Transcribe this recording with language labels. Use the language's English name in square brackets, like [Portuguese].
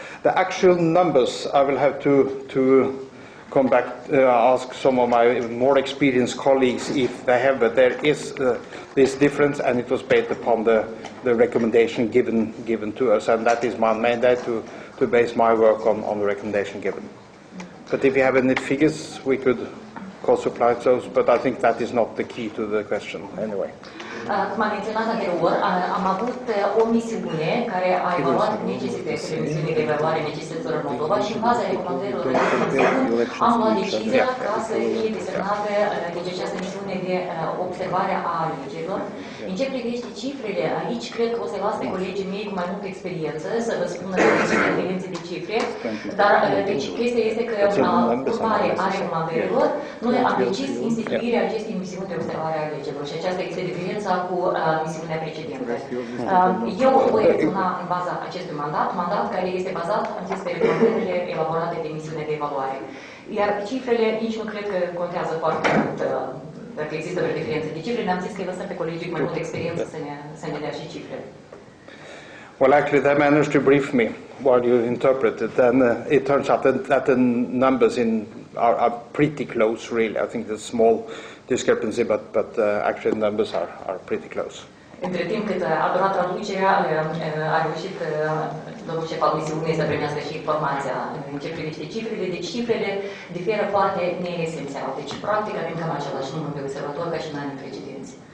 [English] The actual numbers, I will have to come back, ask some of my more experienced colleagues if they have, but there is this difference, and it was based upon the recommendation given to us, and that is my mandate to base my work on the recommendation given. But if you have any figures, we could supply those, but I think that is not the key to the question anyway. [Romanian] Cum am menționat anterior, am avut o misiune care a evaluat necesitățile, misiunii de evaluare necesităților în Moldova și în baza recomandărilor am luat decizia ca să fie desernată deci această misiune de observare a alegerilor. În ce privește cifrele, aici cred că o să las pe colegii mei cu mai multă experiență să vă spună diferențe de cifre, dar deci chestia este că urmare a recomandărilor, noi am decis instituirea acestei misiuni de observare a alegerilor și aceasta este diferența cu misiunea precedentă. Eu voi reacționa în baza acestui mandat care este bazat în aceste recomandările elaborate de misiune de evaluare. Iar cifrele nici nu cred că contează foarte mult dacă există o diferență de cifre. Ne-am zis că îi lăsăm pe colegii cu mai multă experiență să ne dea și cifrele. [English] Well, actually, they managed to brief me while you interpreted, and it turns out that the numbers are pretty close, really. I think there's a small discrepancy, but actually the numbers are pretty close. [Romanian] Între timp cât a durat traducerea, a reușit domnul șef al misiunii să primească și informația în ce privește cifrele. Deci cifrele diferă foarte neesențial. Deci, practic, avem cam același număr de observatori ca și în anii precedenți.